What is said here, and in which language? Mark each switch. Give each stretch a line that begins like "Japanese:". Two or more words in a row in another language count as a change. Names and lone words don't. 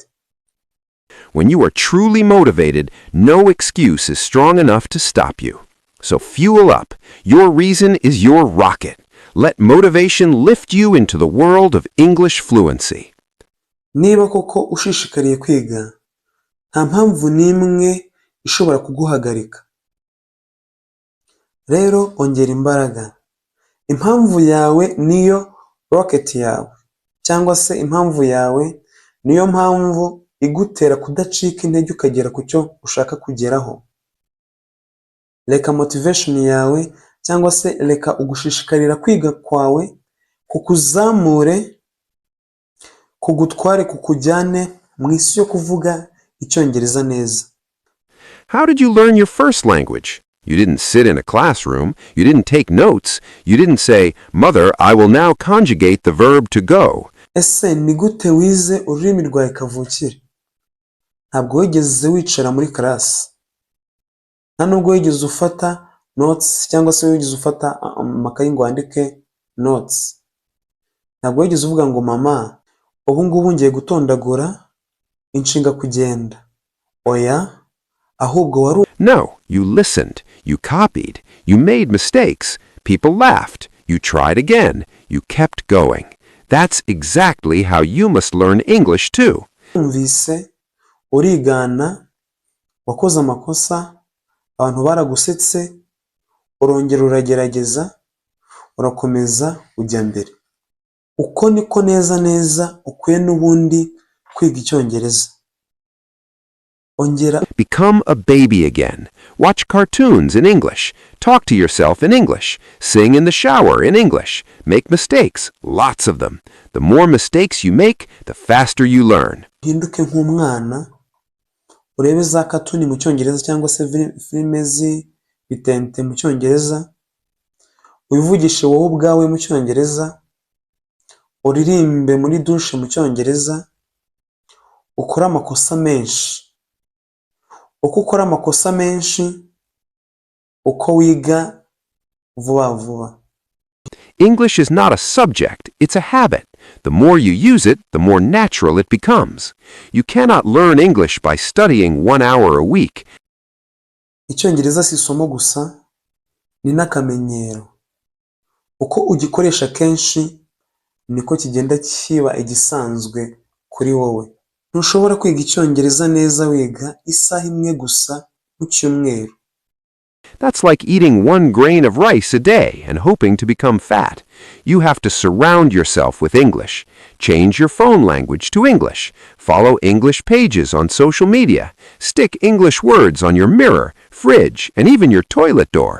English: When you are truly motivated, no excuse is strong enough to stop you. So fuel up. Your reason is your rocket. Let motivation lift you into the world of English fluency.
Kinyarwanda: Niba koko ushishikariye kwiga, nta mpamvu n'imwe ishobora kuguhagarika. Rero ongera imbaraga. Impamvu yawe niyo rocket yawe, cyangwa se impamvu yawe niyo mpamvu igutera kudacika intege ukagera ku cyo ushaka kugeraho. Reka motivation yawe cyangwa se reka ugushishikarira kwiga kwawe kukuzamure, kugutware, kukujyane mu isi yo kuvuga icyongereza neza.
English: How did you learn your first language? You didn't sit in a classroom. You didn't take notes. You didn't say, Mother, I will now conjugate the verb to go.
Kinyarwanda: ese ni gute wize ururimi rwawe kavukire? Ntabwo wigeze wicara muri class, nta nubwo wigeze ufata notes cyangwa se wigeze ufata amakayi ngo wandike notes. Ntabwo wigeze uvuga ngo mama ubu ngubu ngiye gutondagura inshinga kugenda. Oya, ahubwo wari
English: No, you listened. You copied. You made mistakes. People laughed. You tried again. You kept going. That's exactly how you must learn English too.
Kinyarwanda: umvise, urigana, wakoze amakosa, abantu baragusetse, urongera uragerageza, urakomeza ujya mbere. Uko niko neza neza ukwiye n'ubundi kwiga Icyongereza. Ongera
English: Become a baby again. Watch cartoons in English. Talk to yourself in English. Sing in the shower in English. Make mistakes, lots of them. The more mistakes you make, the faster you learn.
Kinyarwanda: uhinduke nk'umwana, urebe za katuni mu Cyongereza cyangwa se filime bitente mu Cyongereza, wivugishe wowe ubwawe mu Cyongereza, uririmbe muri dushe mu Cyongereza, ukore amakosa menshi. Uko ukora amakosa menshi, uko wiga vuba vuba.
English: English is not a subject, it's a habit. The more you use it, the more natural it becomes. You cannot learn English by studying 1 hour a week.
Kinyarwanda: Icyongereza si isomo gusa, ni n'akamenyero. Uko ugikoresha kenshi, niko kigenda kiba igisanzwe kuri wowe. Ntushobora kwiga Icyongereza neza wiga isaha imwe gusa mu cyumweru.
English: That's like eating 1 grain of rice a day and hoping to become fat. You have to surround yourself with English. Change your phone language to English. Follow English pages on social media. Stick English words on your mirror, fridge, and even your toilet door.